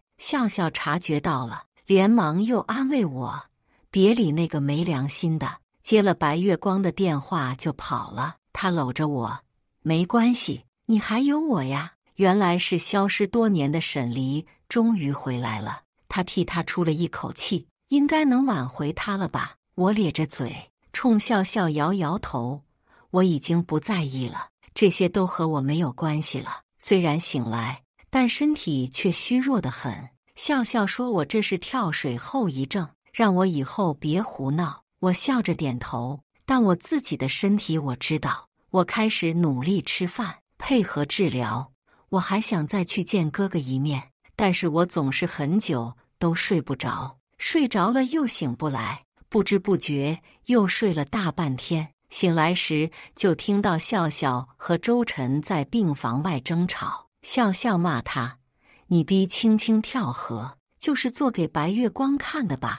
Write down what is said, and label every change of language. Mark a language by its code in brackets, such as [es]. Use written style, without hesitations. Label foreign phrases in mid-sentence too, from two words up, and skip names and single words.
[zh] 笑笑察覺到了，連忙又安慰我，別理那個沒良心的。接了白月光的電話就跑了。他摟着我，沒關係，你還有我呀。原來是消失多年的沈黎終於回來了。他替他出了一口氣，應該能挽回他了吧。我咧着嘴衝笑笑搖搖頭，我已經不在意了，這些都和我沒有關係了。雖然醒來，但身體卻虛弱得很。笑笑說我這是跳水後遺症，讓我以後別胡鬧。我笑着點頭，但我自己的身體我知道。我開始努力吃飯，配合治療。我還想再去見哥哥一面，但是我總是很久都睡不着，睡着了又醒不來，不知不覺又睡了大半天。醒來時就聽到笑笑和周晨在病房外爭吵。笑笑罵他：你逼青青跳河，就是做給白月光看的吧？